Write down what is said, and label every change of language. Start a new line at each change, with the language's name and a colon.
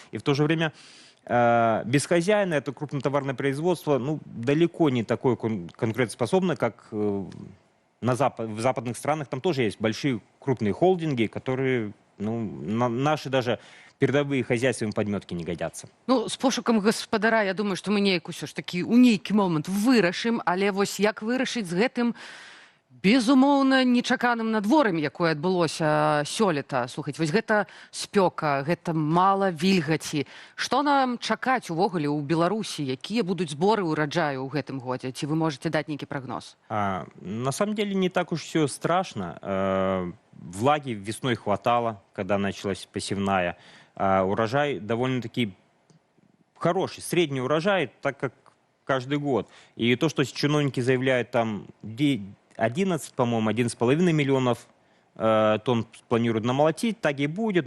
Russian: И в то же время без хозяина это крупнотоварное производство ну, далеко не такое конкурентоспособное, как в западных странах. Там тоже есть большие крупные холдинги, которые ну, наши даже передовые хозяйства им подметки не годятся.
Belarusian: Ну, з пошукам гаспадара, я думаю, што мы неяк усё ж такі ў нейкі момант вырашым, але вось як вырашыць з гэтым безумоўна нечаканым надвор'ем, якое адбылося сёлета. Слухаць, вось гэта спёка, гэта мала вільгаці. Што нам чакаць увогуле ў Беларусі? Якія будуць зборы ўраджаю ў гэтым годзе? Ці вы можаце даць нейкі прагноз?
Russian: На самом деле не так уж все страшно. Влаги весной хватало, когда началась посевная. Урожай довольно-таки хороший, средний урожай, так как каждый год. И то, что чиновники заявляют, там 11, по-моему, 11,5 миллионов тонн планируют намолотить, так и будет.